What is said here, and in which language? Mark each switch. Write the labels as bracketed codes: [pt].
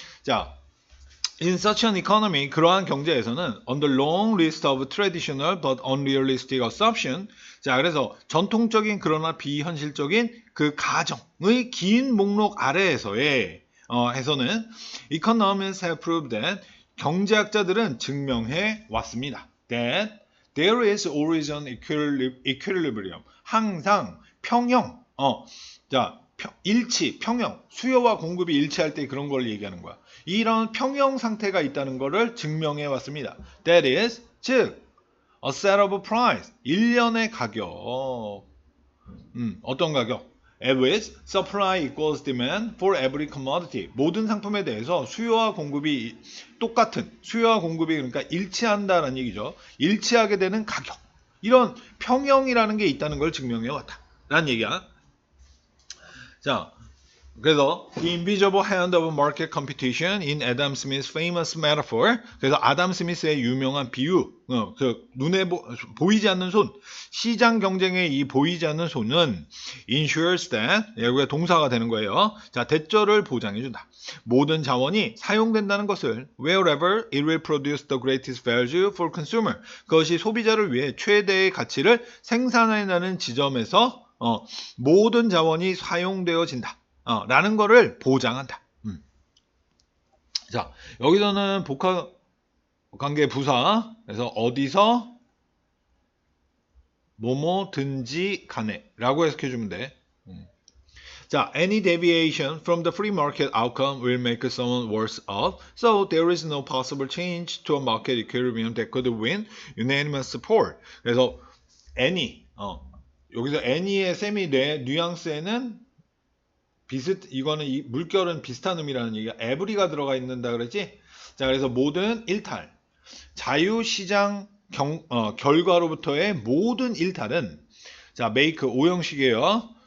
[en] 자, In such an economy, [ko] 그러한 경제에서는 [en] on the long list of traditional but unrealistic assumption, [ko] 자, 그래서 전통적인 그러나 비현실적인 그 가정의 긴 목록 아래에서의 해서는 [en] economists have proved that, [ko] 경제학자들은 증명해 왔습니다. [en] That there is always an equilibrium, [ko] 항상 평형, 자, 일치, 평형, 수요와 공급이 일치할 때 그런 걸 얘기하는 거야. 이런 평형 상태가 있다는 것을 증명해 왔습니다. [en] That is, [ko] 즉, [en] a set of price, [ko] 일련의 가격. 어떤 가격? [en] At which supply equals demand for every commodity. [ko] 모든 상품에 대해서 수요와 공급이 그러니까 일치한다는 얘기죠. 일치하게 되는 가격. 이런 평형이라는 게 있다는 걸 증명해 왔다. 라는 얘기야. 자, 그래서 [en] The Invisible Hand of Market Competition in Adam Smith's famous metaphor. [ko] 그래서 아담 스미스의 유명한 비유, 그 눈에 보이지 않는 손, 시장 경쟁의 이 보이지 않는 손은 [en] ensures that, [ko] 여기가 동사가 되는 거예요. 자, 대절을 보장해준다. 모든 자원이 사용된다는 것을 [en] wherever it will produce the greatest value for consumer. [ko] 그것이 소비자를 위해 최대의 가치를 생산해내는 지점에서 모든 자원이 사용되어진다. 라는 거를 보장한다. 자, 여기서는 복합 관계 부사. 그래서 어디서 뭐뭐든지 간에 라고 해석해주면 돼. [en] 자, any deviation from the free market outcome will make someone worse off. So there is no possible change to a market equilibrium that could win unanimous support. [ko] 그래서 any, 여기서 any의 세미 뉘앙스에는 이거는 이 물결은 비슷한 의미라는 얘기야. every가 들어가 있는다 그랬지? 자, 그래서 모든 일탈, 자유시장 결과로부터의 모든 일탈은, 자, make 오형식이에요.